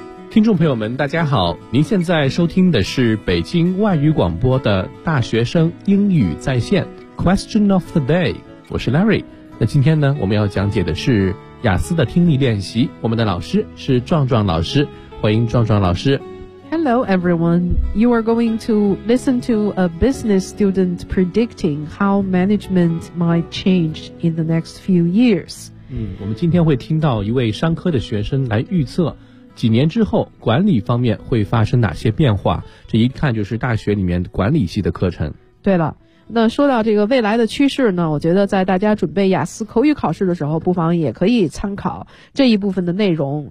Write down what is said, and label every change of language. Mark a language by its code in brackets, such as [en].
[zh] 听众朋友们大家好，您现在收听的是北京外语广播的大学生英语在线 Question of the day， 我是 Larry。那今天呢，我们要讲解的是雅思的听力练习，我们的老师是壮壮老师，欢迎壮壮老师。 [en] Hello everyone, you are going to listen to a business student predicting how management might change in the next few years。 [zh] 我们今天会听到一位商科的学生来预测几年之后管理方面会发生哪些变化，这一看就是大学里面管理系的课程。对了，那说到这个未来的趋势呢，我觉得在大家准备雅思口语考试的时候，不妨也可以参考这一部分的内容。